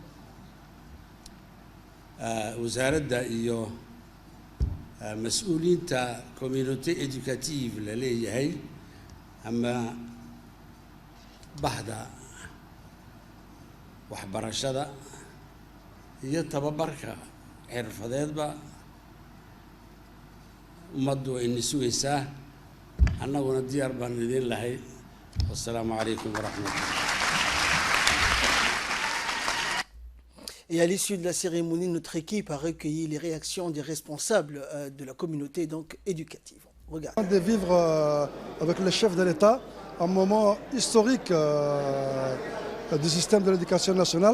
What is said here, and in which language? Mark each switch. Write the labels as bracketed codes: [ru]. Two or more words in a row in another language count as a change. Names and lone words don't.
[so] wasaaradda iyo mas-uuliyiinta [fr] communauté éducative [so] la leeyahay ama bahda waxbarashada iyo tababarka xirfadeedba ummaddu wayna sugaysaa annaguna diyaar baan idin lahay [ar] والسلام عليكم ورحمة الله. [fr] Et à l'issue de la cérémonie, notre équipe a recueilli les réactions des responsables de la communauté donc éducative. Regarde. De vivre avec le chef de l'État un moment historique du système de l'éducation nationale.